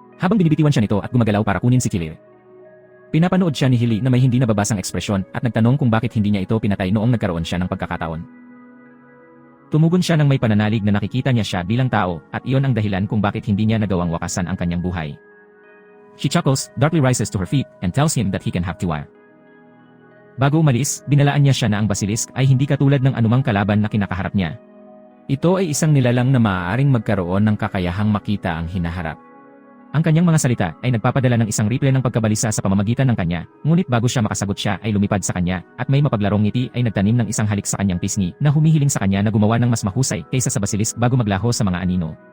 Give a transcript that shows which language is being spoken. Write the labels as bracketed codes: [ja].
[tl] Habang binibitiwan siya nito at gumagalaw para kunin si Kili, pinapanood siya ni Hili na may hindi nababasang ekspresyon at nagtanong kung bakit hindi niya ito pinatay noong nagkaroon siya ng pagkakataon. Tumugon siya ng may pananalig na nakikita niya siya bilang tao at iyon ang dahilan kung bakit hindi niya nagawang wakasan ang kanyang buhay. [en] She chuckles, darkly rises to her feet, and tells him that he can have Tiwire. [tl] Bago umalis, binalaan niya siya na ang basilisk ay hindi katulad ng anumang kalaban na kinakaharap niya. Ito ay isang nilalang na maaaring magkaroon ng kakayahang makita ang hinaharap. Ang kanyang mga salita ay nagpapadala ng isang ripple ng pagkabalisa sa pamamagitan ng kanya, ngunit bago siya makasagot siya ay lumipad sa kanya, at may mapaglarong ngiti ay nagtanim ng isang halik sa kanyang pisngi na humihiling sa kanya na gumawa ng mas mahusay kaysa sa basilisk bago maglaho sa mga anino.